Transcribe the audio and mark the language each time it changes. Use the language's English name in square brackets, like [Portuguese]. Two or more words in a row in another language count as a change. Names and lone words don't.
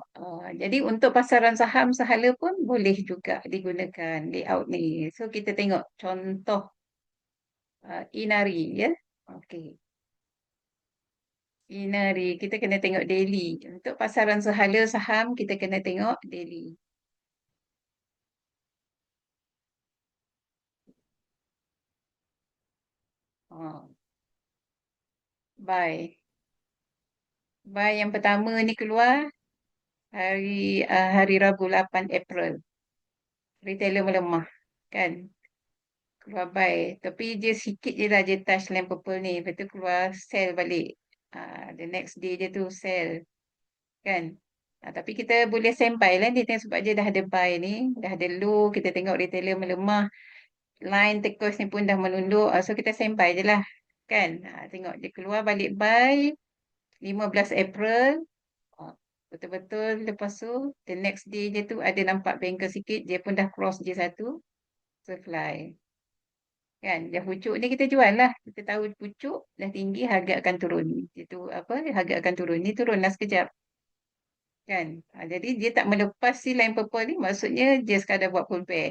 [Malay] Jadi untuk pasaran saham sahala pun boleh juga digunakan layout ni. So kita tengok contoh Inari ya. Okey. Inari kita kena tengok daily. Untuk pasaran sahala saham kita kena tengok daily. [English] Oh, buy. [Malay] Buy yang pertama ni keluar hari Rabu 8 April. Retailer melemah kan. Keluar buy. Tapi dia sikit je lah dia [English] touch line purple [Malay] ni. Lepas tu keluar sell balik. [English] The next day [Malay] dia tu sell. Kan. Tapi kita boleh sampai lah dia tengok sebab dia dah ada buy ni. Dah ada low. Kita tengok retailer melemah. Line tekos ni pun dah menunduk. So kita sampai je lah. Kan. Tengok dia keluar balik buy. 15 April. Betul-betul lepas tu. [English] The next day [Malay] dia tu ada nampak banker sikit. Dia pun dah cross J1. [English] So fly. [Malay] Kan, dah pucuk ni kita jual lah. Kita tahu pucuk dah tinggi, harga akan turun. Itu apa, harga akan turun. Ni turunlah sekejap. Kan, jadi dia tak melepas si [English] line purple [Malay] ni, maksudnya dia sekadar buat pullback.